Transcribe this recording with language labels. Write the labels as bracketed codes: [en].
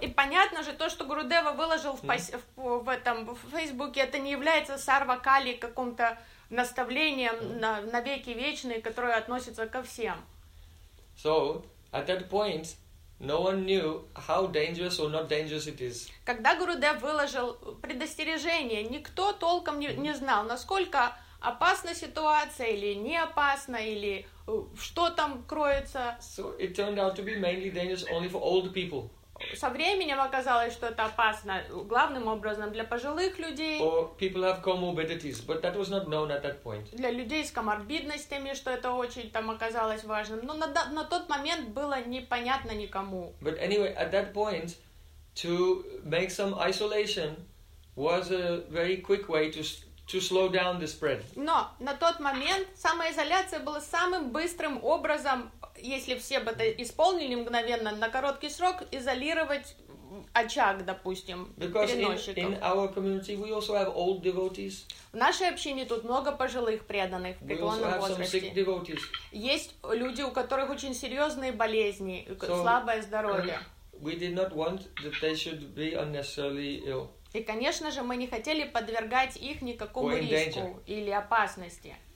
[ru] И понятно же то, что Гурудева выложил в этом в Фейсбуке, это не является Сарвакали каком-то наставлением на веки вечные, которое относится ко всем. [en] So at that point, no one knew how dangerous or not dangerous it is. [ru] Когда Гурудев выложил предостережение, никто толком не знал, насколько опасна ситуация или не опасна, или что там кроется. [en] So it turned out to be mainly dangerous only for old people. [ru] Со временем оказалось, что это опасно главным образом для пожилых людей. [en] Or people have comorbidities, but that was not known at that point. [ru] Для людей с коморбидностями, что это очень там оказалось важным. Но на тот момент было непонятно никому. [en] But anyway, at that point, to make some isolation was a very quick way to slow down the spread. [ru] Но на тот момент самоизоляция была самым быстрым образом, если все бы это исполнили мгновенно, на короткий срок, изолировать очаг, допустим, переносчиков. [en] In our community we also have old devotees. [ru] В нашей общине тут много пожилых преданных, в преклонном возрасте. Есть люди, у которых очень серьезные болезни, слабое здоровье. [en] We did not want that they should be unnecessarily ill. [ru] И, конечно же, мы не хотели подвергать их никакому риску или опасности.